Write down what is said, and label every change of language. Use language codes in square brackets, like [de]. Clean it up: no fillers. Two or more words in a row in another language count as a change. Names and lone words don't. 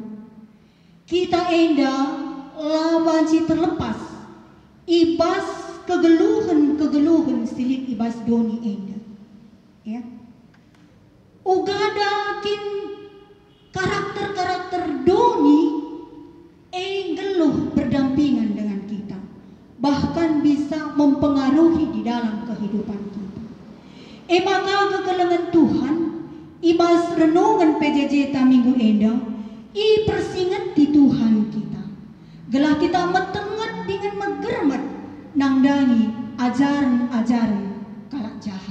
[btx] Kita enda lawan si terlepas. Ibas kegeluhan silik ibas doni enda. Ya. Ugadakin karakter-karakter doni geluh [id] berdampingan dengan kita. Bahkan bisa mempengaruhi di dalam kehidupan kita. [btx] Maka kekelengan Tuhan ibas renungan PJJ ta minggu enda persingat di Tuhan kita. Gelah kita metengat dengan megermat nangdangi ajaran-ajaran kalak jahat.